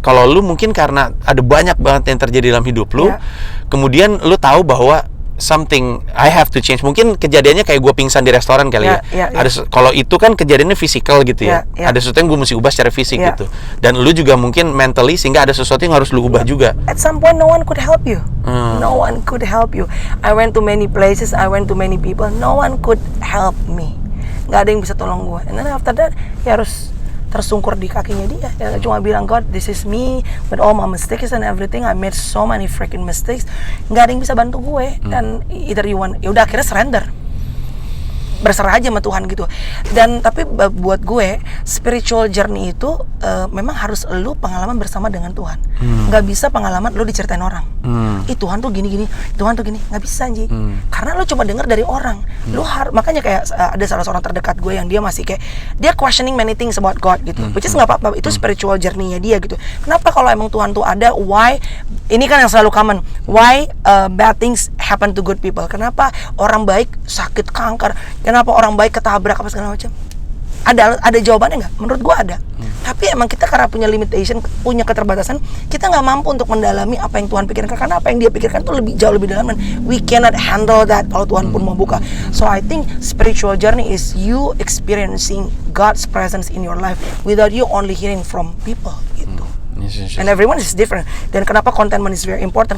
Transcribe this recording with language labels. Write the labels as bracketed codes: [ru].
[id] Kalau lu mungkin karena ada banyak banget yang terjadi dalam hidup lu, kemudian lu tahu bahwa [en] something I have to change. [id] Mungkin kejadiannya kayak gue pingsan di restoran kali ya. Ada kalau itu kan kejadiannya fisikal gitu ya. Ada sesuatu yang gue mesti ubah secara fisik gitu. Dan lu juga mungkin mentally sehingga ada sesuatu yang harus lu ubah juga. [en] At some point no one could help you. No one could help you. I went to many places, I went to many people. No one could help me. [id] Gak ada yang bisa tolong gue. [en] And then after that [id] ya harus tersungkur di kakinya dia. Ya, cuma bilang, [en] God, this is me with all my mistakes and everything. I made so many freaking mistakes. [id] Nggak ada yang bisa bantu gue. Dan [en] either you want, [id] ya udah akhirnya surrender. Berserah aja sama Tuhan gitu. Dan tapi buat gue spiritual journey itu memang harus lu pengalaman bersama dengan Tuhan. Nggak bisa pengalaman lu diceritain orang. Tuhan tuh gini-gini, Tuhan tuh gini, nggak bisa Ji. Karena lu cuma dengar dari orang. Lu makanya kayak ada salah seorang terdekat gue yang dia masih kayak dia [en] questioning many things about God [id] gitu. Which is nggak apa-apa, itu spiritual journey-nya dia gitu. Kenapa kalau emang Tuhan tuh ada, why ini kan yang selalu common, [en] why bad things happen to good people? [id] Kenapa orang baik sakit kanker? Kenapa orang baik ketabrak apa segala macam? Ada jawabannya nggak? Menurut gua ada. Tapi emang kita karena punya limitation, punya keterbatasan, kita nggak mampu untuk mendalami apa yang Tuhan pikirkan. Karena apa yang Dia pikirkan tuh jauh lebih dalam, dan [en] we cannot handle that [id] kalau Tuhan pun mau buka. [en] So I think spiritual journey is you experiencing God's presence in your life without you only hearing from people gitu. Yes. And everyone is different. [id] Dan kenapa [en] contentment is very important?